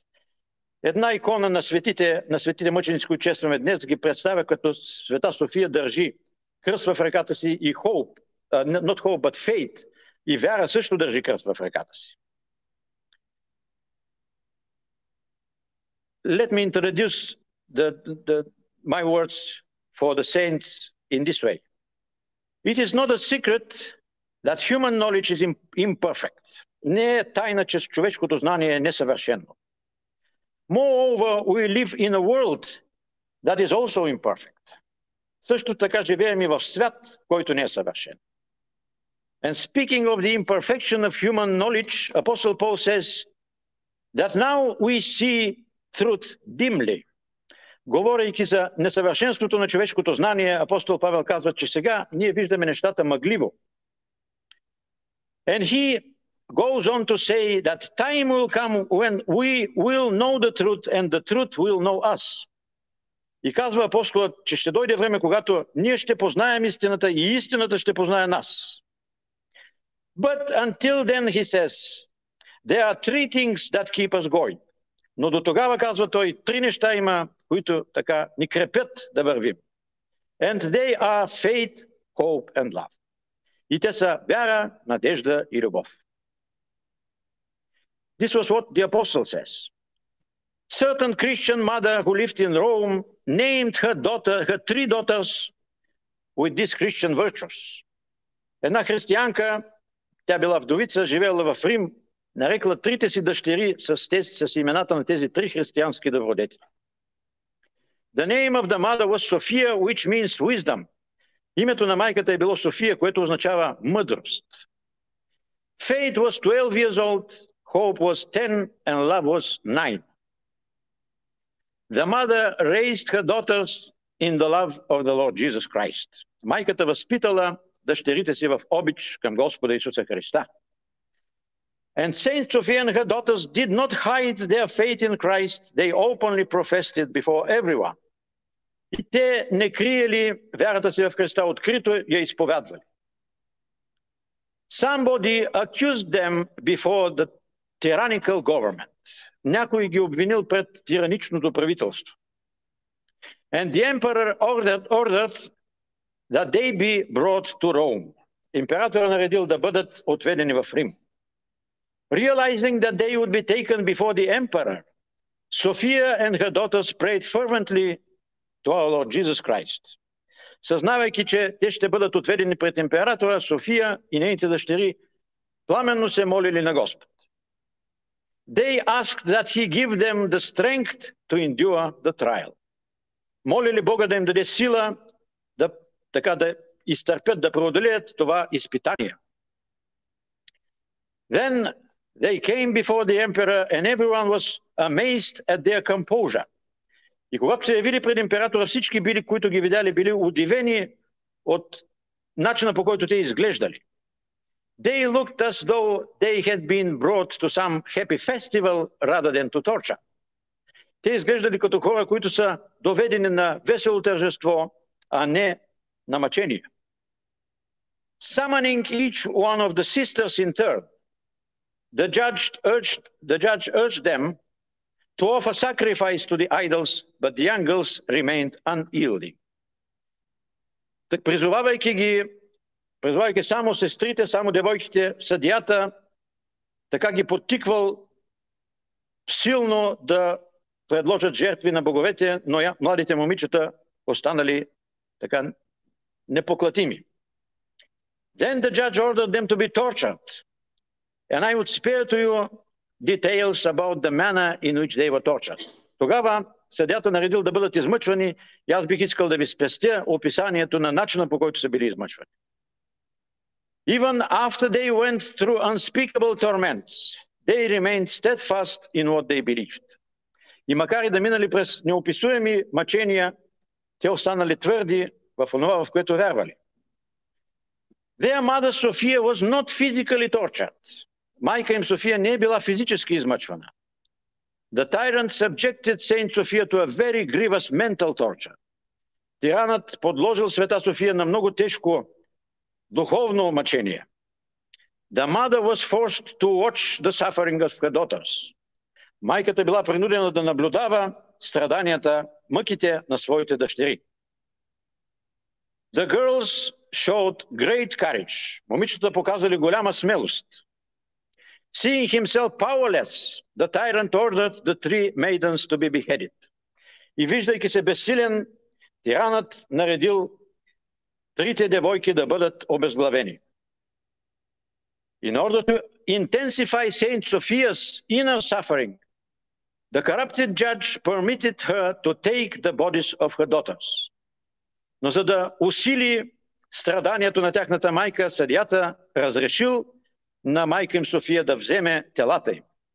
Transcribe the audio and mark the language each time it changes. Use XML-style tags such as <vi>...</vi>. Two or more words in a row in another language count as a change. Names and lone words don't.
<bg>Една икона на светите мъченици, които честваме днес, ги представя като света София държи кръст в ръката си и</bg> <en>Hope, not Hope, but Faith,</en> <bg>и вяра също държи кръст в ръката си.</bg> <en>Let me introduce my words for the saints in this way. It is not a secret that human knowledge is imperfect.</en> <bg>Не е тайна, че човешкото знание е несъвършено.</bg> <en>Moreover, we live in a world that is also imperfect.</en> <bg>Също така живеем и в свят, който не е съвършен.</bg> <en>And speaking of the imperfection of human knowledge, Apostle Paul says that now we see truth dimly.</en> <bg>Говорейки за несъвършенството на човешкото знание, апостол Павел казва, че сега ние виждаме нещата мъгливо.</bg> <en>And he goes on to say that time will come when we will know the truth and the truth will know us.</en> <bg>И казва апостолът, че ще дойде време, когато ние ще познаем истината и истината ще познае нас.</bg> <en>But until then, he says, there are three things that keep us going.</en> <bg>Но до тогава, казва той, три неща има, които така ни крепят да вървим.</bg> <en>And they are faith, hope and love.</en> <bg>И те са вяра, надежда и любов.</bg> <en>This was what the apostle says. Certain Christian mother who lived in Rome named her three daughters with these Christian virtues.</en> <bg>Една християнка, тя била вдовица, живела в Рим, нарекла трите си дъщери с имената на тези три християнски добродетели.</bg> <en>The name of the mother was Sophia, which means wisdom.</en> <bg>Името на майката е било София, което означава мъдрост.</bg> <en>Faith was 12 years old, hope was 10, and love was 9. The mother raised her daughters in the love of the Lord Jesus Christ.</en> <bg>Майката възпитала дъщерите си в обич към Господа Исуса Христа.</bg> <en>And Saint Sophia and her daughters did not hide their faith in Christ. They openly professed it before everyone.</en> <bg>И те не криели вярата си в Христа, открито я изповядвали.</bg> <en>Somebody accused them before the tyrannical government.</en> <bg>Някой ги обвинил пред тираничното правителство.</bg> <en>And the emperor ordered that they be brought to Rome.</en> <bg>Императорът наредил да бъдат отведени в Рим.</bg> <en>Realizing that they would be taken before the emperor, Sophia and her daughters prayed fervently to our Lord Jesus Christ.</en> <bg>Съзнавайки, че те ще бъдат отведени пред императора, София и нейните дъщери пламенно се молили на Господ.</bg> <en>they asked that he give them the strength to endure the trial.</en> <bg>Молили Бога да им даде сила да изтърпят, да преодолеят това изпитание.</bg> <en>Then they came before the emperor and everyone was amazed at their composure.</en> <bg>И когато се явили пред императора, всички били, които ги видяли, били удивени от начина, по който те изглеждали.</bg> <en>They looked as though they had been brought to some happy festival rather than to torture.</en> <bg>Те изглеждали като хора, които са доведени на весело тържество, а не на мъчение.</bg> <en>Summoning each one of the sisters in turn, the judge urged them to offer sacrifice to the idols, but the young girls remained unyielding.</en> <bg>Так призовавайки само сестрите, само девойките, съдията така ги подтиквал силно да предложат жертви на боговете, но младите момичета останали така непоклатими.</bg> <en>Then the judge ordered them to be tortured, and I would spare to you details about the manner in which they were tortured.</en> <bg>Тогава съдията наредил да бъдат измъчвани и аз бих искал да ви спестя описанието на начина, по който са били измъчвани.</bg> <en>Even after they went through unspeakable torments, they remained steadfast in what they believed.</en> <bg>И макар и да минали през неописуеми мъчения, те останали твърди в онова, в което вярвали.</bg> <en>Their mother Sophia was not physically tortured.</en> <bg>Майка им София не е била физически измъчвана.</bg> <en>The tyrant subjected Saint Sophia to a very grievous mental torture.</en> <bg>Тиранът подложил света София на много тежко духовно мъчение.</bg> <en>The mother was forced to watch the suffering of her daughters.</en> <bg>Майката била принудена да наблюдава страданията, мъките на своите дъщери.</bg> <en>The girls showed great courage.</en> <bg>Момичетата показали голяма смелост.</bg> <en>Seeing himself powerless, the tyrant ordered the 3 maidens to be beheaded.</en> <bg>И виждайки се безсилен, тиранът наредил 3 девойки да бъдат обезглавени.</bg> <en>In order to intensify Saint Sophia's inner suffering, the corrupted judge permitted her to take the bodies of her daughters.</en> <bg>Но за да усили страданието на тяхната майка, съдията разрешил на майка им София да вземе телата им.</bg>